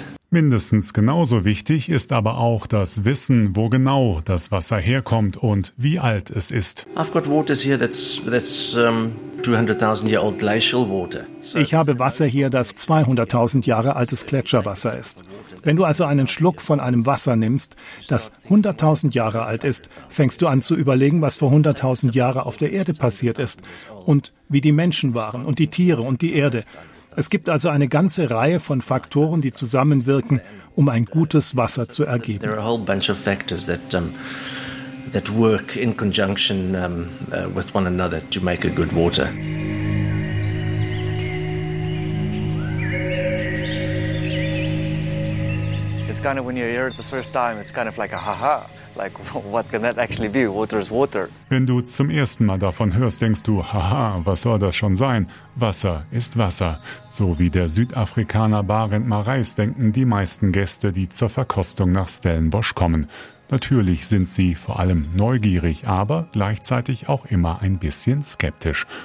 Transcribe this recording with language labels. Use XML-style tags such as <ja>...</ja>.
<de>Mindestens genauso wichtig ist aber auch das Wissen, wo genau das Wasser herkommt und wie alt es ist.</de> <en>I've got waters here that's 200,000 year old glacial water.</en> <de>Ich habe Wasser hier, das 200.000 Jahre altes Gletscherwasser ist. Wenn du also einen Schluck von einem Wasser nimmst, das 100.000 Jahre alt ist, fängst du an zu überlegen, was vor 100.000 Jahren auf der Erde passiert ist und wie die Menschen waren und die Tiere und die Erde. Es gibt also eine ganze Reihe von Faktoren, die zusammenwirken, um ein gutes Wasser zu ergeben.</de> <en>There are a whole bunch of factors that that work in conjunction with one another to make a good water. It's kind of when you hear it the first time, it's kind of like a haha. Like, what can that actually be? Water is water.</en> <de>Wenn du zum ersten Mal davon hörst, denkst du, haha, was soll das schon sein? Wasser ist Wasser. So wie der Südafrikaner Barend Marais denken die meisten Gäste, die zur Verkostung nach Stellenbosch kommen. Natürlich sind sie vor allem neugierig, aber gleichzeitig auch immer ein bisschen skeptisch.</de>